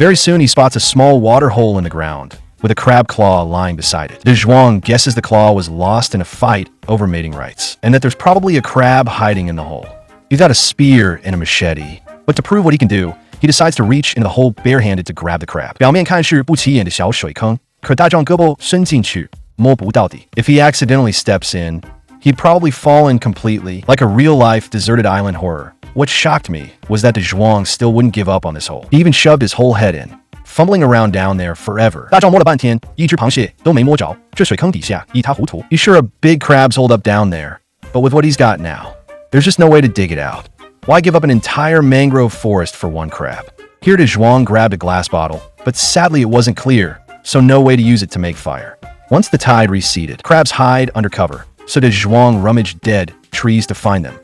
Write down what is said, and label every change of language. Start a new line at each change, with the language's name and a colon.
English: Very soon, he spots a small water hole in the ground, with a crab claw lying beside it. De Zhuang guesses the claw was lost in a fight over mating rights, and that there's probably a crab hiding in the hole. He's got a spear and a machete, but to prove what he can do, he decides to reach into the hole barehanded to grab the crab.
Chinese: 表面看是不起眼的小水坑，可大壮胳膊伸进去，摸不到底。
English: If he accidentally steps in, he'd probably fall in completely, like a real-life deserted island horror. What shocked me was that De Zhuang still wouldn't give up on this hole. He even shoved his whole head in, fumbling around down there forever.
Chinese: 大壮摸了半天，一只螃蟹都没摸着，这水坑底下一塌糊涂。
English: He's sure a big crab's holed up down there, but with what he's got now, there's just no way to dig it out. Why give up an entire mangrove forest for one crab? Here De Zhuang grabbed a glass bottle, but sadly it wasn't clear, so no way to use it to make fire. Once the tide receded, crabs hide under cover, so De Zhuang rummaged dead trees to find them.